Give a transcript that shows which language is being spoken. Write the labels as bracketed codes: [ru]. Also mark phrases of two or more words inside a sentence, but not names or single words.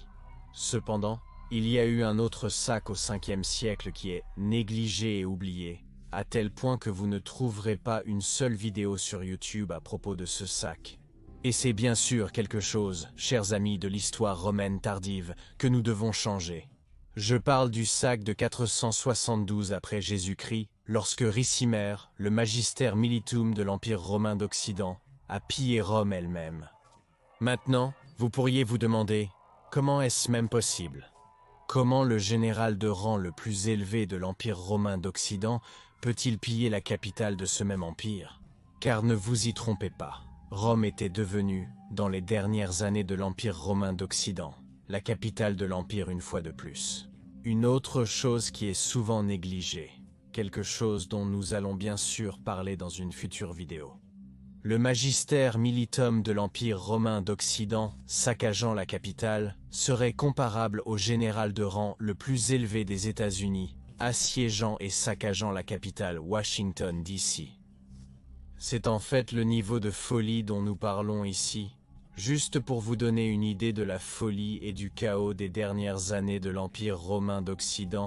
[fr] Cependant, il y a eu un autre sac au 5e siècle qui est négligé et oublié, à tel point que vous ne trouverez pas une seule vidéo sur YouTube à propos de ce sac. Et c'est bien sûr quelque chose, chers amis de l'histoire romaine tardive, que nous devons changer. Je parle du sac de 472 après Jésus-Christ, lorsque Ricimer, le [la] magister militum [fr] de l'Empire romain d'Occident, a pillé Rome elle-même. Maintenant, vous pourriez vous demander, comment est-ce même possible? Comment le général de rang le plus élevé de l'Empire romain d'Occident peut-il piller la capitale de ce même empire? Car ne vous y trompez pas, Rome était devenue, dans les dernières années de l'Empire romain d'Occident, la capitale de l'Empire une fois de plus. Une autre chose qui est souvent négligée, quelque chose dont nous allons bien sûr parler dans une future vidéo. Le [la] magister militum [fr] de l'Empire romain d'Occident, saccageant la capitale, serait comparable au général de rang le plus élevé des États-Unis, assiégeant et saccageant la capitale Washington, D.C. C'est en fait le niveau de folie dont nous parlons ici, juste pour vous donner une idée de la folie et du chaos des dernières années de l'Empire romain d'Occident.